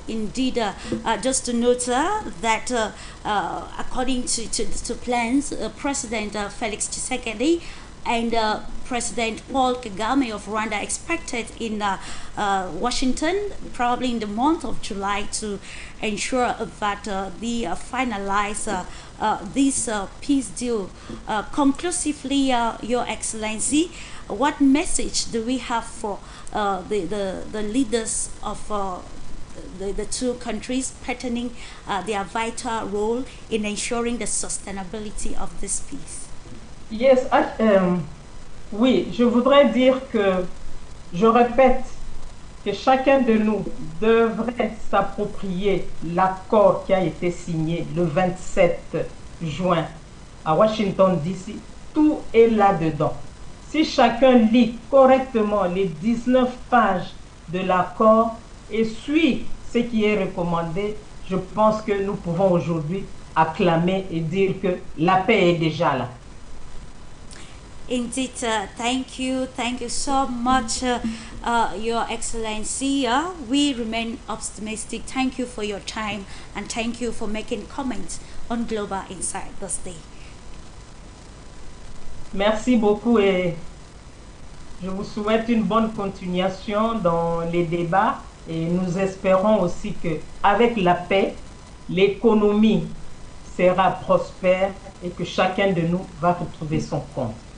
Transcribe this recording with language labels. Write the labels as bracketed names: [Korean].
[English] Indeed, just to note that according to plans, President Felix Tshisekedi and President Paul Kagame of Rwanda expected in Washington, probably in the month of July, to ensure that they finalize this peace deal conclusively. Your Excellency, what message do we have for the leaders of the two countries pertaining their vital role in ensuring the sustainability of this peace? [French] Yes, oui, je voudrais dire que, je répète, que chacun de nous devrait s'approprier l'accord qui a été signé le 27 juin à Washington, D.C. Tout est là-dedans. Si chacun lit correctement les 19 pages de l'accord et suit ce qui est recommandé, je pense que nous pouvons aujourd'hui acclamer et dire que la paix est déjà là. [English] Indeed, thank you so much, Your Excellency. We remain optimistic. Thank you for your time and thank you for making comments on Global Insight this day. [French] Merci beaucoup et je vous souhaite une bonne continuation dans les débats et nous espérons aussi que avec la paix, l'économie sera prospère et que chacun de nous va retrouver son compte.